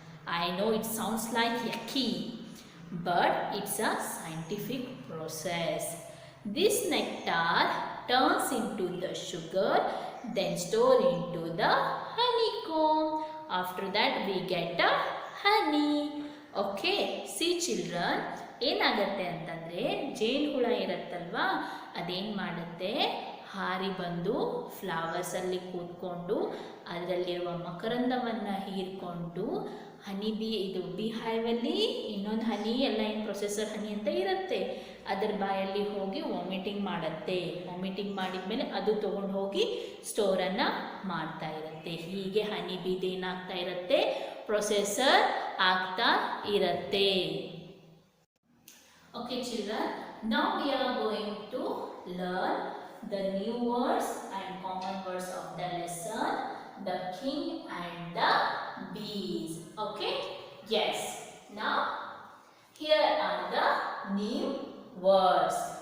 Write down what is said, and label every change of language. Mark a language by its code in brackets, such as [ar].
[en] I know it sounds like yucky, but it's a scientific process. This nectar turns into the sugar, then stored into the honeycomb. After that we get a honey. Okay, see children, [kn] ಏನಾಗುತ್ತೆ ಅಂತಂದರೆ ಜೇನು ಹುಳ ಇರುತ್ತಲ್ವಾ, ಅದೇನು ಮಾಡುತ್ತೆ, ಹಾರಿ ಬಂದು ಫ್ಲವರ್ಸಲ್ಲಿ ಕೂತ್ಕೊಂಡು ಅದರಲ್ಲಿರುವ ಮಕರಂದವನ್ನು ಹೀರ್ಕೊಂಡು ಇದು ಬಿಹೈವಲ್ಲಿ ಇನ್ನೊಂದು ಹನಿ ಎಲ್ಲ ಏನು ಪ್ರೊಸೆಸರ್ ಹನಿ ಅಂತ ಇರುತ್ತೆ, ಅದರ ಬಾಯಲ್ಲಿ ಹೋಗಿ ವಾಮಿಟಿಂಗ್ ಮಾಡುತ್ತೆ. ವಾಮಿಟಿಂಗ್ ಮಾಡಿದ ಮೇಲೆ ಅದು ತೊಗೊಂಡು ಹೋಗಿ ಸ್ಟೋರನ್ನು ಮಾಡ್ತಾ ಇರುತ್ತೆ. ಹೀಗೆ ಹನಿಬೀದು ಏನಾಗ್ತಾ ಇರುತ್ತೆ, ಪ್ರೊಸೆಸರ್ ಆಗ್ತಾ ಇರುತ್ತೆ. [en] Okay children, now we are going to learn the new words and common words of the lesson, the king and the bees. Okay? Yes. Now, here are the new words.